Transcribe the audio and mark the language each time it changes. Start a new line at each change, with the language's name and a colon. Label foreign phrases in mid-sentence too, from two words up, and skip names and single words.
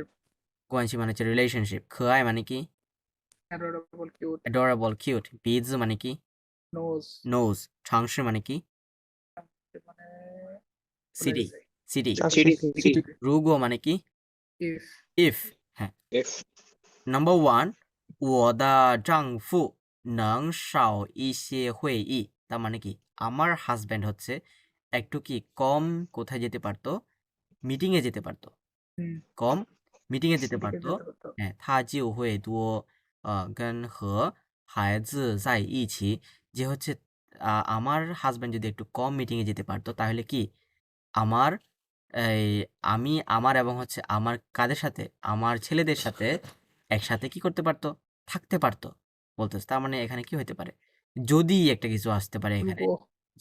Bangla: গুয়ানশি মানে হচ্ছে রিলেশনশিপ। খোয়াই মানে কি?
English: adorable cute adorable, cute.
Bangla: বিজ মানে কি? নোজ নোজ। চাংশি মানে কি? মানে ভুলে সিটি, গেছি সিটি। চাষি সিটি সিটি। রুগো মানে কি? ইফ ইফ, হ্যাঁ। এফ নাম্বার 1,
Chinese: 我的丈夫能少一些会议,
Bangla: তার মানে কি আমার হাজব্যান্ড হচ্ছে একটু কি কম কোথায় যেতে পারতো, মিটিংয়ে যেতে পারতো, হুম কম মিটিংয়ে যেতে সিটিকে পারতো। যেতে পারতো হ্যাঁ,
Chinese: 他就会多跟和孩子在一起,
Bangla: যে হচ্ছে আমার হাজব্যান্ড যদি একটু কম মিটিংয়ে যেতে পারতো তাহলে কি আমার এই আমি আমার এবং হচ্ছে আমার কাদের সাথে, আমার ছেলেদের সাথে একসাথে কি করতে পারতো, থাকতে পারতো বলতেছে। তার মানে এখানে কি হতে পারে, যদি একটা কিছু আসতে পারে এখানে,